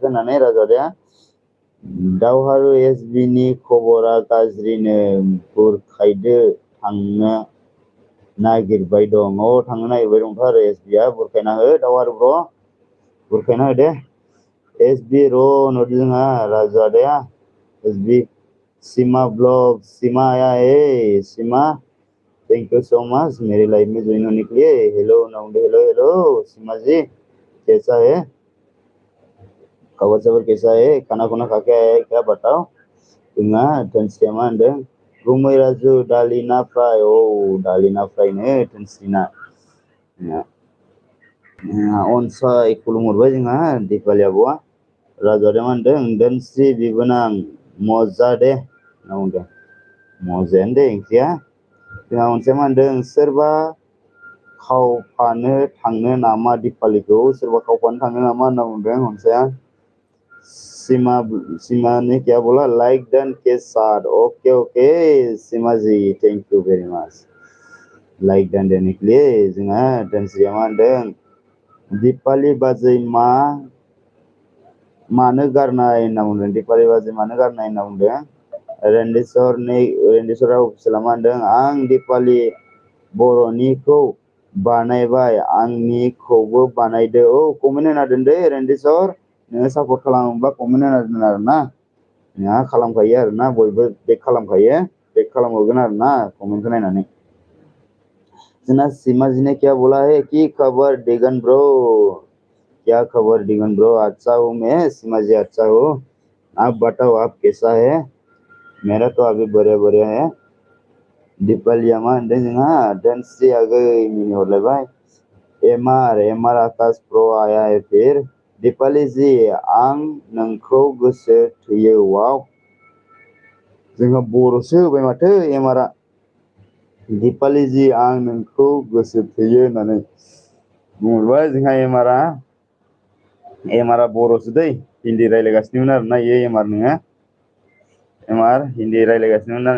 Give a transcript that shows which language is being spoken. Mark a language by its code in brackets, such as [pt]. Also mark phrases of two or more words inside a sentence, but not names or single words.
[brx] होननानै राजाया दावहारु एसबिनि खबरा गाज्रिनो बुरखायदो थांनो नागिरबाय दं थांनो नागिरबाय दंथ' आरो एसबिया बुरखायना हो दावहारु ब्र' बुरखायना हो दे एसबि र' होनहरदों जोंहा राजु आदाया एसबि [hi] सीमा ब्लॉग सीमा आया है सीमा [en] thank you so much [hi] मेरी लाइफ में ज्वाइन होने के लिए हेलो नाउंडे हेलो सीमा जी कैसा है खबर सबर कैसा है खाना खुना खा के आया है क्या बताओ [brx] जोंहा धोनस्रिया मा होनदों गुमै राजु दालि ना फ्राय दालि ना फ्रायनो धोनस्रिना अनसाय खुलुमहरबाय जोंहा दिपालि आब'आ राजाया मा होनदों धोनस्रि बिबोनां मजा दे होनना बुंदों मजायानो दे ओंख्रिया जोंहा अनसाया मा होनदों सोरबा खावफानो थांनो नामा दिपालिखौ सोरबा खावफानो थांनो नामा होनना बुंदों अनसाया [hi] सीमा ने क्या बोला लाइक डन के साथ ओके सीमा जी [en] thank you very much [hi] लाइक डन देने के लिए [brx] जोंहा धोनस्रिया मा होनदों दिपालि बाजै मानो गारनाय होनना बुंदों दिपालि बाजै मानो गारनाय होनना बुंदों रेन्डेसरा अफिसियेला मा होनदों आं दिपालि बर'निखौ बानायबाय आंनिखौबो बानायदो कमेन्ट होना दोन दे रेन्डेसर नोङो सापर्ट खालामोब्ला कमेन्ट होना दोन आरोना नोंहा खालामखायो आरोना बयबो बेक खालामखायो बेक खालामहरगोन आरोना कमेन्टखौ नायनानै जोंना सीमा जी ने [hi] क्या बोला है कि खबर दिगन ब्रो क्या खबर दिगन ब्रो अच्छा हूँ मैं सीमा जी अच्छा हूँ आप बताओ आप कैसा है मेरा तो अभी बढ़िया है [brx] दिपालिया मा होनदों जोंहा धोनस्रि आगै मिनिहरलायबाय एमआर आकाश प्र [hi] आया है फिर [brx] दिपालि जी आं नोंखौ गोसो थोयो वाव जोंहा बर'सो होबाय माथो एमआरआ दिपालि जी आं नोंखौ गोसो थोयो होननानै बुंहरबाय जोंहा एमआरआ बर'सो दै हिन्दी रायज्लायगासिनोमोन आरोना इयो एमआर हिन्दी रायज्लायगासिनोमोन ना